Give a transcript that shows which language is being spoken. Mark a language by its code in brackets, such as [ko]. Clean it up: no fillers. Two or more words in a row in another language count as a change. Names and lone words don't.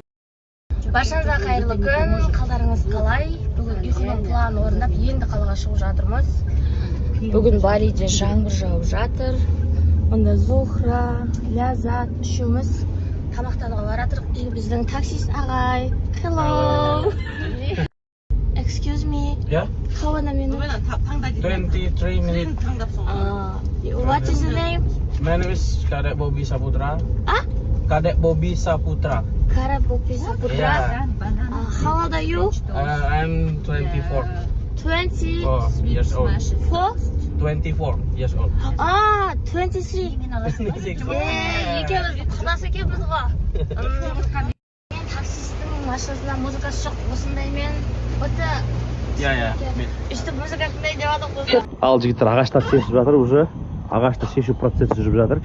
[kk] Баршаңызға қайырлы күн, қалдарыңыз қалай? Бүгін ұйқының планын орындап, енді қалаға шығып жатырмыз. Бүгін Балиде жаңбыр жауып жатыр. Онда Зухра, Ляззат үшеуміз тамақтануға баратырық. Біздің таксист ағай. [en] Hello. Excuse me. Yeah? How many minutes? 23 minutes. What is the name? My name is Kadek Bobby Saputra. Ah? Kadek Bobby Saputra. Kara Bobby Saputra. Yeah. How old are you? I'm 24. 20. 4 years old. 4? 24 years old. 23. [kk] екеуміз құдасы екенбіз ғой. Таксистің машинасында музыкасы жоқ, осындаймен өте үстіп музыка тыңдай деп жатыр. Ал жігіттер ағаштар шешіп жатыр уже. Ағашты шешу процесі жүріп жатыр.